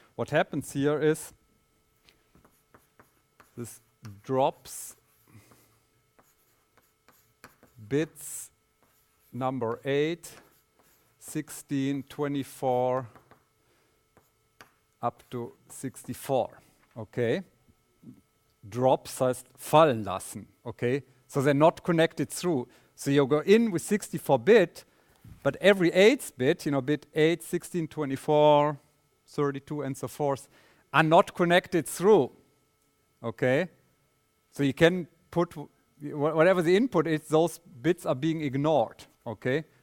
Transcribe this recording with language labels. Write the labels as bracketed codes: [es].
[en] What happens here is this drops bits number 8, 16, 24, up to 64. Okay? [de] Drops heißt fallen lassen. [en] Okay? So they're not connected through. So you go in with 64-bit, but every 8th bit, bit 8, 16, 24, 32, and so forth, are not connected through. Okay? So you can put whatever the input is, those bits are being ignored. Okay?